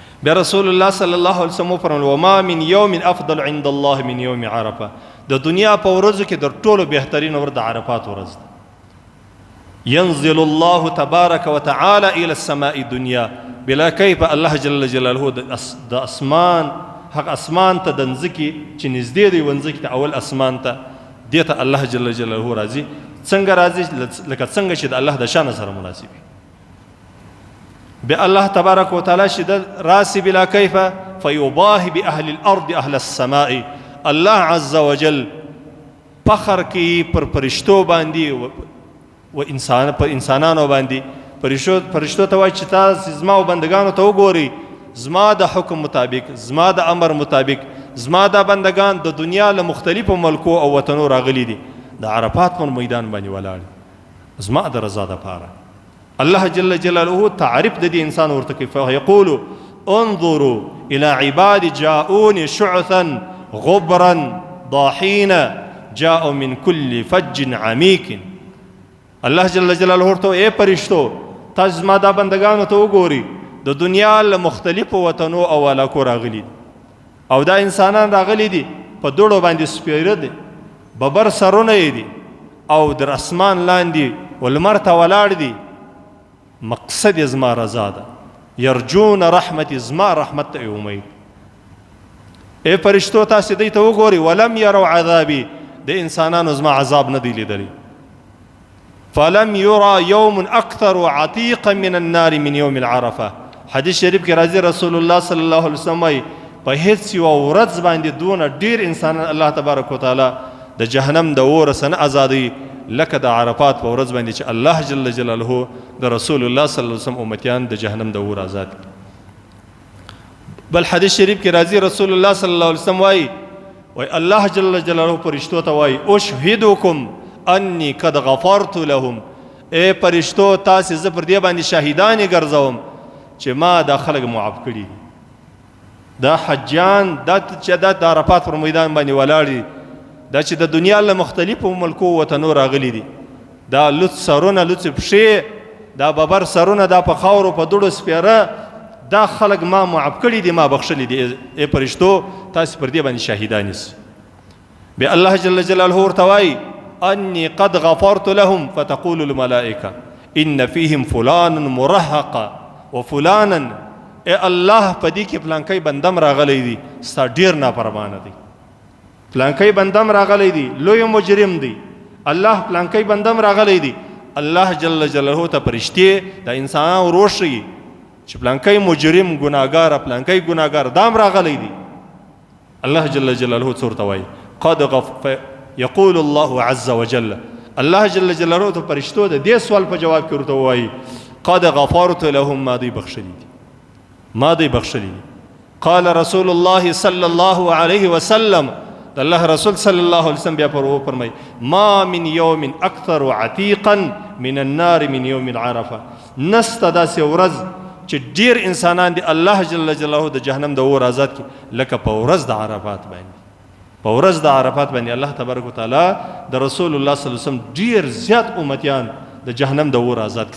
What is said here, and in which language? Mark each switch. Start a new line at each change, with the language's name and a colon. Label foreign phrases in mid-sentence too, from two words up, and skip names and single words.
Arabic: بیا رسول الله صلی الله علیه وسلم فرمایل وما من یوم افضل عند الله من یوم عرفه.
Pashto: د دنیا په ورځو کې د ټولو بهترین ورځ د عرفات ورځ ده.
Arabic: ينزل الله تبارك وتعالى الى السماء الدنيا بلا كيف.
Pashto: الله
Arabic: جل جلاله
Pashto: د اسمان حق اسمان ته د ځمکې چې نږدې دی ونځکې ته اول اسمان ته دې ته الله جل جلاله راځي. څنګه راځي؟ لکه څنګه چې د الله د شان سره مناسب وي.
Arabic: بیا الله تبارک وتعالى شدد راسي بلا كيف فيباهي بأهل الأرض أهل السماء.
Pashto: الله
Arabic: عز وجل
Pashto: فخر کی پر فرشتو باندې و انسان پر انسانانو باندې. فرشتو ته وایي چې تاسو زما او بندگانو ته وګورئ، زما د حکم مطابق، زما د امر مطابق زما د بندگان د دنیا له مختلفو ملکو او وطنو راغلي دي، د عرفات په میدان باندې ولاړ زما د رضا دپاره. الله
Arabic: جل جلاله
Pashto: تعریف د دې انسان ورته کوي.
Arabic: فیقول انظروا الى عباد جاءوني شعثا غبرا ضاحين جاءوا من كل فج عميق.
Pashto: الله
Arabic: جل جلاله
Pashto: ورته اے پرشتو تاسو زما دا بندگانو ته وګورئ، د دنیا له مختلفو وطنو او علاقو راغلي او دا انسانان راغلي دي په دوړو باندې سپیره دي، ببر سرونه یې دي او در اسمان لاندې ولمر ته ولاړ دي. مقصد یې زما رضا ده.
Arabic: یرجون رحمتي،
Pashto: زما رحمت ته امید. اے فرشتو تاسو دې ته وګورئ
Arabic: ولم يروا عذابي،
Pashto: د انسانانو زما عذاب نه دی لیدلی.
Arabic: فلم يرى يوم اكثر عتيقا من النار من يوم العرفه.
Pashto: حدیث شریف کې راځي رسول الله
Arabic: صلی الله علیه وسلم
Pashto: په هیڅ یو ورځ باندې دونه ډیر انسانان الله
Arabic: تبارک وتعالى
Pashto: د جهنم د اور څخه آزادوي لکه د عرفات په ورځ باندې چې الله
Arabic: جل جلاله
Pashto: د رسول الله
Arabic: صلی الله علیه وسلم
Pashto: امتیان د جهنم د اور آزاد. بل حدیث شریف کې راځي رسول الله
Arabic: صلی الله علیه وسلم
Pashto: وای الله
Arabic: جل جلاله
Pashto: فرشتو ته وای
Arabic: اشهدکم انی قد غفرت لهم.
Pashto: اے فرشتو تاسو زه پر دې باندې شاهدان ګرځوم چې ما دا خلک معاف کړي. دا حجان دا چې د عرفات پر میدان باندې ولاړ دي، دا چې د دنیا له مختلفو ملکو وطنو راغلي دي، دا لوڅ سرونه لوڅ پښې، دا ببر سرونه، دا په خاورو په دوړو سپیره، دا خلک ما معاف کړي دي، ما بخښلي دي. ای فرشتو تاسو پر دې باندې شاهدان یاست.
Arabic: بیا الله جل جلاله
Pashto: ورته وایي
Arabic: انی قد غفرت لهم فتقول الملائکه ان فیهم فلان مرهقا وفلانا.
Pashto: ای الله په دې کې فلانکی بندم راغلی دی، ستا ډیر نافرمانه دی. فلانکی بندم راغلی دی، لوی مجرم دی. الله فلانکی بندم راغلی دی. الله
Arabic: جل جلاله
Pashto: ته فرشتې د انسانانو وروښيي چې فلانکی مجرم ګناهګار فلانکی ګناهګار دام راغلی دی. الله
Arabic: جل جلاله
Pashto: څه ورته وایي
Arabic: قد یقول الله عز وجل.
Pashto: الله
Arabic: جل جلاله
Pashto: ته فرشتو د دې سوال په جواب کې ورته وایي
Arabic: قد غفرت لهم،
Pashto: ما دی بخښلي دي، ما دی بخښلي دي.
Arabic: قال رسول الله صلی الله علیه وسلم، الله رسول صلی الله علیه وسلم
Pashto: بیا فرمایي
Arabic: ما من یوم اکثر عتیقا من النار من یوم العرفه.
Pashto: نسته داسې ورځ چې ډیر انسانان دي الله
Arabic: جل جلاله
Pashto: د جهنم د اور آزاد کړي لکه په ورځ د عرفات باندې. په ورځ د عرفات باندې الله
Arabic: تبارک وتعالى
Pashto: د رسول الله
Arabic: صلی الله علیه وسلم
Pashto: ډیر زیات امتیان د جهنم د اور آزاد کړي.